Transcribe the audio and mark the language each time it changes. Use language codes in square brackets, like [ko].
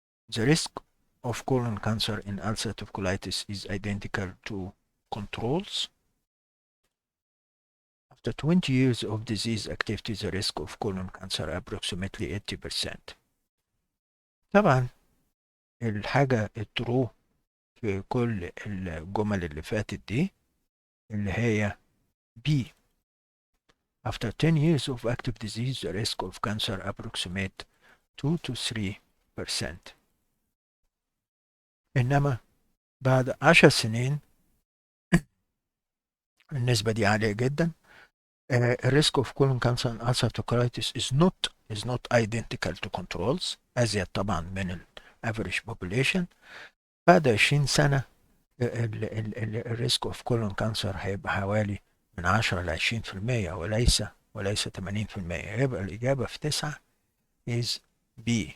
[en] The risk of colon cancer in ulcerative colitis is identical to controls. After 20 years of disease activity, the risk of colon cancer approximately 80%. [ar] طبعا الحاجة الترو في كل الجمل اللي فاتت دي اللي هي B. [en] After 10 years of active disease, the risk of cancer approximate 2 to 3%. [ar] إنما بعد 10 سنين النسبة دي عالية جدا. [en] الريسك of colon cancer and ulcerative colitis is not identical to controls [ar] أزيد طبعا من ال [en] average population. [ar] بعد 20 سنة الريسك of colon cancer هيبقى حوالي من 10 ل 20% وليس 80%. يبقى الإجابة في 9 is B.